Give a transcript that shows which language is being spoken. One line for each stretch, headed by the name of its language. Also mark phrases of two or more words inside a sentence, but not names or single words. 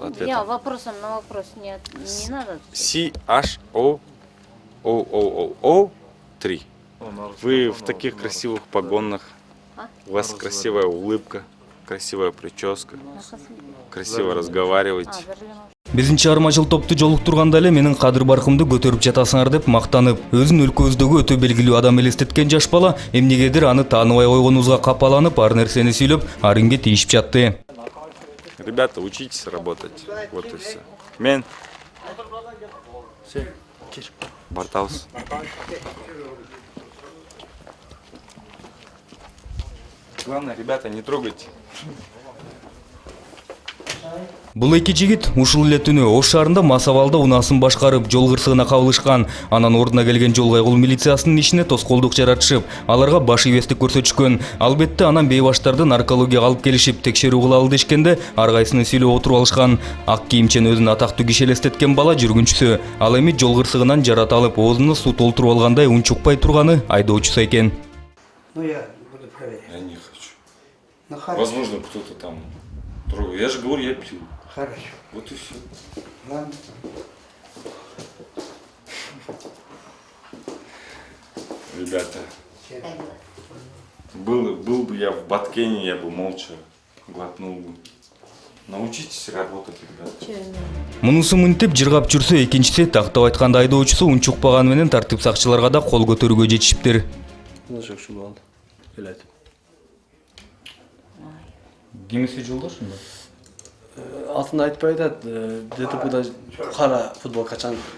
Russian: ответом. вопросом на вопрос не надо. CHOOOO3. Вы в таких красивых погонах. У вас красивая улыбка, красивая прическа, красиво разговариваете.
Kyrgyz: Биздин чыгармачылык топту жолуктурганда эле менин кадыр баркымды көтөрүп жатасыңар деп мактанып, өзүн өлкөбүздөгү өтө белгилүү адам элестеткен жаш бала эмнегедир аны тааныбай койгонубузга капаланып, ар нерсени сүйлөп, арынге тийишип жатты.
Russian: Ребята, учитесь работать. Вот и все. Мен. Бартаус. Главное, ребята, не трогайте.
Kyrgyz: Бул эки жигит ушул эле түнү Ош шаарында мас абалда унаасын башкарып, жол кырсыгына кабылышкан. Анан ордуна келген жол кайгыл милициясынын ишине тоскоолдук жаратышып, аларга баш ийбестик көрсөтүшкөн. Албетте анан бейбаштарды наркологияга алып келишип, текшерүү кылалы дешкенде, ар кайсыны сүйлөп отуруп алышкан. Ак кийимчен өзүн атактуу киши элестеткен бала жүргүнчүсү. Ал эми жол кырсыгынан жарат алып, оозуна суу толтуруп алгандай унчукпай турганы айдоочусу экен.
Russian: Ну, я буду проверять. Я не хочу. Ну, хорошо. Возможно, кто-то там трогает. Я же говорю, я пью. Хорошо. Вот и все. Ладно. Ребята, был бы я в Баткене, я бы молча глотнул бы. Научитесь работать, ребята.
Kyrgyz: Мунусу мынтип жыргап жүрсө, экинчиси тактап айтканда айдоочусу унчукпаганы менен тартип сакчыларга да кол көтөрүүгө жетишиптир. Жокшу болду. Эле айтып. Кимиси жолдошунда? Атын айтпай атат, ДТПда кара футболкачан.